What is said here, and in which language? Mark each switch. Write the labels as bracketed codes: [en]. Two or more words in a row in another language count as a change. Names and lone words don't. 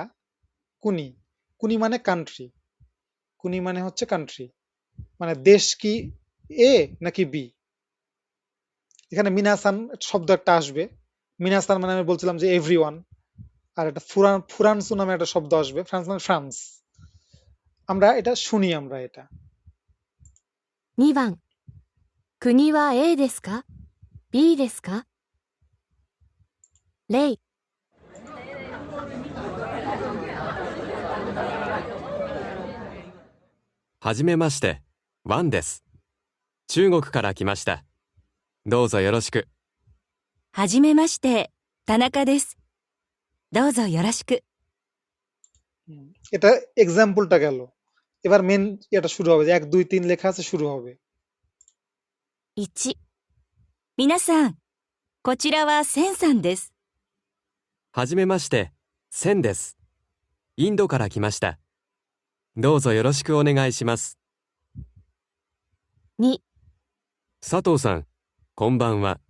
[bn] কুনি, কুনি মানে কান্ট্রি, কুনি মানে হচ্ছে কান্ট্রি, মানে দেশ কি এ নাকি বি। এখানে মিনাসান শব্দ একটা আসবে, মিনাসান মানে আমি বলছিলাম যে এভরিওয়ান, আর একটা ফুরানসু নামে একটা শব্দ আসবে, ফ্রান্স মানে ফ্রান্স। আমরা এটা শুনি, আমরা এটা। [ja] 2 番、国は A ですか ?B ですかレイ、はじめまして、ワンです。中国から来ました。どうぞよろしく。はじめまして、田中です。どうぞよろしく。 [bn] এটা এক্সাম্পলটা গেল। এবার মেন এটা শুরু হবে, 1 2 3 লেখা আছে, শুরু হবে। [ja] 1、皆さん、こちらはセンさんです。はじめまして、センです。インドから来ました。どうぞよろしくお願いします。 2、佐藤さん、こんばんは。